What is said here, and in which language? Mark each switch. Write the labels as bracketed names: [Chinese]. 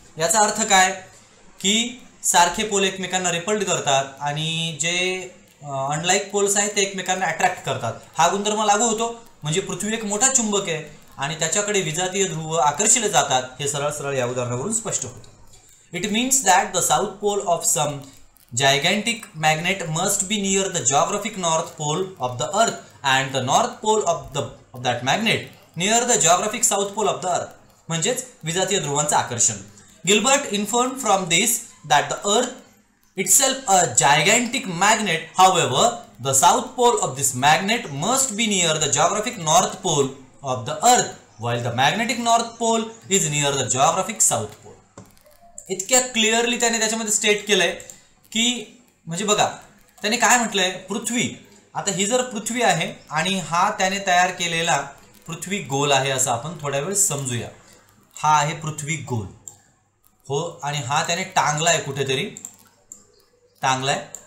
[Marathi] याचा अर्थ काय की सारखे पोल एकमेकांना रिपल्ड करतात आणि जे अनलाईक पोल्स आहेत ते एकमेकांना अट्रॅक्ट करतात. हा गुणधर्म लागू होतो. म्हणजे पृथ्वी एक मोठा चुंबक आहे आणि त्याच्याकडे विजातीय ध्रुव आकर्षिले जातात. हे सरळ सरळ या उदाहरणावरून स्पष्ट होतं. [English] It means that the south pole of some gigantic magnet must be near the geographic north pole of the earth and the north pole of that magnet near the geographic south pole of the earth. [Marathi] म्हणजेच विजातीय ध्रुवांचं आकर्षण. [English] Gilbert inferred from this that the earth itself a gigantic magnet, however the south pole of this magnet must be near the geographic north pole of the earth while the magnetic north pole is near the geographic south pole. [Marathi] इतक्या clearly त्याने त्याच्यामध्ये state केलंय की म्हणजे बघा त्याने काय म्हटलंय, पृथ्वी, आता ही जर पृथ्वी आहे आणि हा त्याने तयार केलेला पृथ्वी गोल आहे असं आपण थोड्या वेळ समजूया. हा आहे पृथ्वी गोल हो, आणि हा त्याने टांगलाय कुठेतरी टांगलाय.